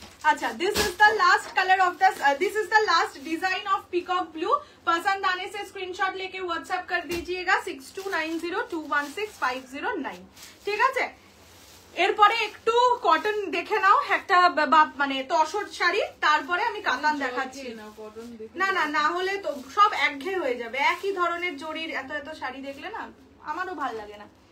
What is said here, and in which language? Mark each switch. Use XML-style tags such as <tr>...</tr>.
<en>अच्छा, this is the last color of this is the last design of peacock blue।</en> <hi>पसंद आने से screenshot लेके व्हाट्सएप कर दीजिएगा 6290216509।</hi> <bn>ঠিক আছে, এরপরে একটু কটন দেখে নাও, একটা মানে তসর শাড়ি, তারপরে আমি কাতান দেখাচ্ছি। না না, না হলে তো সব একঘেয়ে হয়ে যাবে, একই ধরনের জরির এত এত শাড়ি দেখলে না আমারও ভালো লাগে না।</bn>